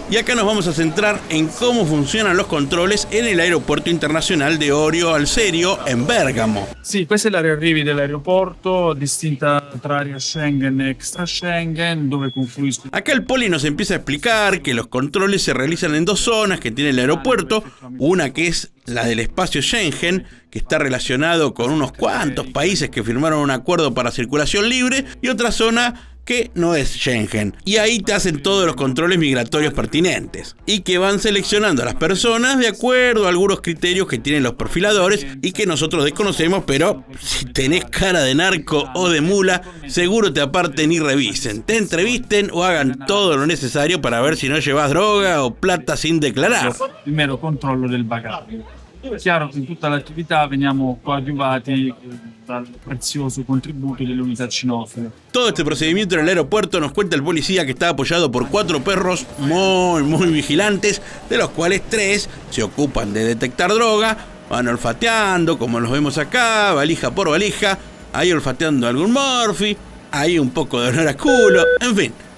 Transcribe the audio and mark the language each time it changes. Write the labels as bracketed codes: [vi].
[es] Y acá nos vamos a centrar en cómo funcionan los controles en el aeropuerto internacional de Orio al Serio en Bergamo. [it] Sì, questa è l'area arrivi dell'aeroporto, distinta tra area Schengen e extra Schengen, dove confluiscono. [es] Acá el poli nos empieza a explicar que los controles se realizan en 2 zonas que tiene el aeropuerto, una que es la del espacio Schengen, que está relacionado con unos cuantos países que firmaron un acuerdo para circulación libre, y otra zona que no es Schengen, y ahí te hacen todos los controles migratorios pertinentes, y que van seleccionando a las personas de acuerdo a algunos criterios que tienen los perfiladores y que nosotros desconocemos, pero si tenés cara de narco o de mula, seguro te aparten y revisen, te entrevisten o hagan todo lo necesario para ver si no llevas droga o plata sin declarar. [it] Il mero controllo del bagaglio. Chiaro che in tutta l'attività veniamo coadiuvati dal prezioso contributo delle unità cinofile. [es] Todo este procedimiento en el aeropuerto nos cuenta el policía que está apoyado por 4 perros muy vigilantes, de los cuales 3 se ocupan de detectar droga, van olfateando, como los vemos acá, valija por valija, ahí olfateando algún morfi, ahí un poco de olor a culo, en fin.